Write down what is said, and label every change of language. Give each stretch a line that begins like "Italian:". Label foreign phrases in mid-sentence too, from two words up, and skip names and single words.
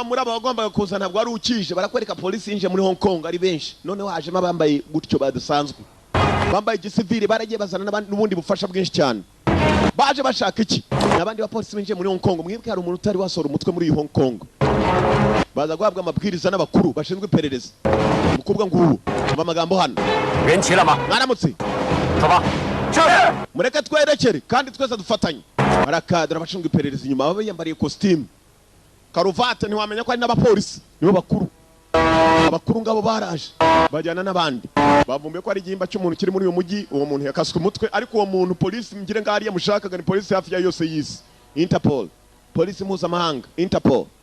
Kinyarwanda: muraba bagombaga kuza ntabwo ari ukije barakwereka polisi yinje muri Hong Kong ari benshi none wajemo bambaye gutyo badasanzwe bambaye igisivili baragiye bazana n'ubundi bufasha bwinshi cyane baje bashaka iki nabandi ba polisi binje muri Hong Kong mwibwe hari umuntu utari wasora umutwe muri Hong Kong baza guhabwa amabwiriza n'abakuru bashinzwe iperereza mukubwa nguwo amagambo hano
Chinese: 人齐了吗？
Kinyarwanda: mwaramutse
Chinese: 走吧。是。
Kinyarwanda: mureke twerekere kandi twese dufatanye barakadira abashinzwe iperereza inyuma baba yambariye costume karuvate ntiwamenya ko ari n'abapolisi nibo bakuru abakuru ngabo baraje bajyana n'abandi bavumbuye ko ari igihimba cy'umuntu kiri muri uyu mujyi uwo muntu yakaswe umutwe ariko uwo muntu polisi ngire ngari yamushakaga ni polisi hafi ya yose y'isi Interpol polisi mpuzamahanga Interpol